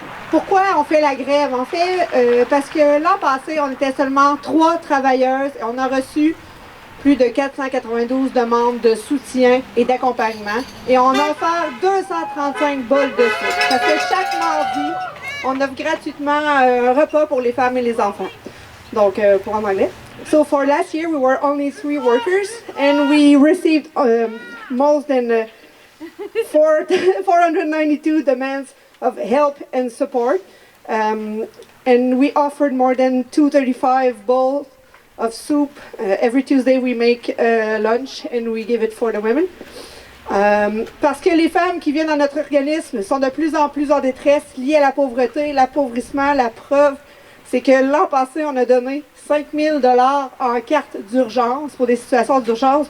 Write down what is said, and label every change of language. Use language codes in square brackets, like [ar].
[fr] Pourquoi on fait la grève? En fait, parce que l'an passé, on était seulement 3 travailleuses et on a reçu plus de 492 demandes de soutien et d'accompagnement. Et on a offert 235 bols de soupe. Parce que chaque mardi, on offre gratuitement un repas pour les femmes et les enfants. Donc, pour en anglais. [en] So for last year, we were only 3 workers and we received more than 492 demands of help and support. And we offered more than 235 bowls of soup. Every Tuesday we make lunch and we give it for the women. [fr] Parce que les femmes qui viennent dans notre organisme sont de plus en détresse liées à la pauvreté, l'appauvrissement. La preuve, c'est que l'an passé, on a donné 5 000 $ en carte d'urgence pour des situations d'urgence.